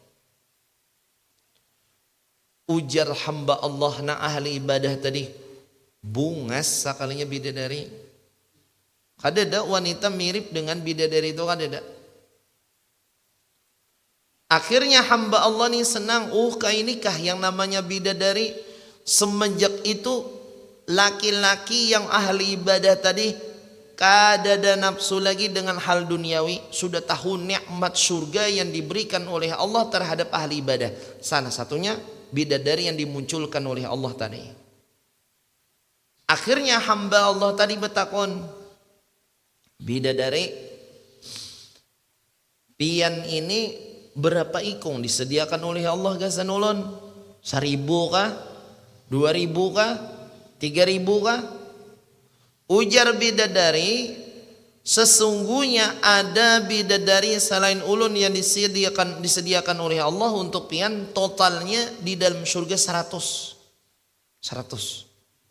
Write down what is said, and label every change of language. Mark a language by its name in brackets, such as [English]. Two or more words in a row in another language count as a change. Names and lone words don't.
[Banjar] Ujar hamba Allah na ahli ibadah tadi, bungas sakalinya bidadari. Kadada wanita mirip dengan bidadari itu kadada. [Indonesian] Akhirnya hamba Allah nih senang, inikah yang namanya bidadari. Semenjak itu laki-laki yang ahli ibadah tadi kadada nafsu lagi dengan hal duniawi, sudah tahu nikmat surga yang diberikan oleh Allah terhadap ahli ibadah. Salah satunya bidadari yang dimunculkan oleh Allah tadi. [Banjar] Akhirnya hamba Allah tadi bertakon, bidadari, pian ini berapa ikung disediakan oleh Allah gasan ulun? 1.000 kah? 2.000 kah? 3.000 kah? [Indonesian] Ujar bidadari, sesungguhnya ada bidadari selain ulun yang disediakan oleh Allah untuk pian, totalnya di dalam surga 100.